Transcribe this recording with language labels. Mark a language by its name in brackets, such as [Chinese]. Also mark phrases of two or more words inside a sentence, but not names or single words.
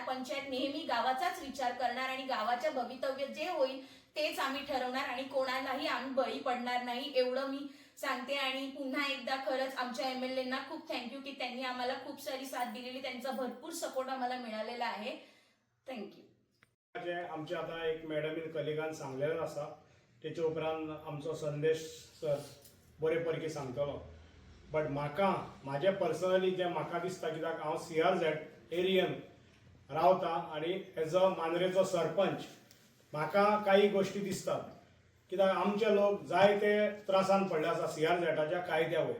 [Marathi] पंचायत नेहमी गावाचाच विचार करणार आणि गावाच्या भवितव्य जे होईल तेच आम्ही ठरवणार आणि कोणालाही आम्ही बळी पडणार नाही एवढं मी सांगते. आणि पुन्हा एकदा खरंच आमच्या एमएलएंना खूप थँक्यू की त्यांनी आम्हाला खूप सारी साथ दिलेली, त्यांचा भरपूर सपोर्ट आम्हाला मिळालेला आहे. थँक्यू. [Konkani] आमचे आता एक मॅडमीन कलिगान सांगलेलो आसा तेचे उपरांत आमचो संदेश सर बरे पैकी सांगतलो. बट म्हाजे पर्सनली जे म्हाका दिसता कित्याक हांव CRZ एरियन रावता आणि [English] as a [Konkani] मांद्रेचो सरपंच म्हाका [Marathi] काही गोष्टी दिसतात [Konkani] कित्याक आमचे लोक जायते त्रासान पडले आसा CRZच्या कायद्या वयर.